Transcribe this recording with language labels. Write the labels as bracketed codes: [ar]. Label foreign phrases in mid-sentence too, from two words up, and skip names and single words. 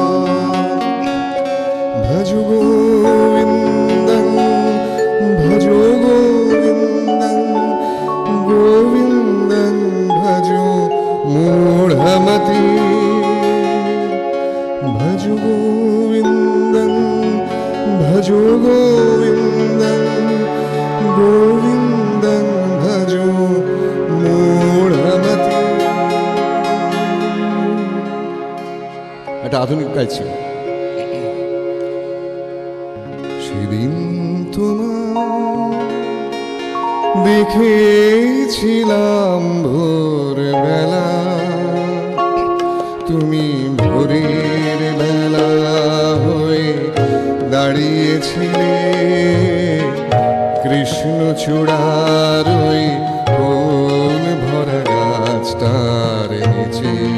[sa] भजो गोविन्दं भजो गोविन्दं गोविन्दं भजो मूढमति भजो गोविन्दं भजो गोविन्दं गोविन्दं भजो मूढमति। [bn] একটা আধুনিক গাইছি। সেদিন তোমার দেখেছিলাম ভোরবেলা, তুমি ভোরের বেলা হয়ে দাঁড়িয়েছিলে কৃষ্ণচূড়ার ওই কোল ভরা গাছটার নিচে।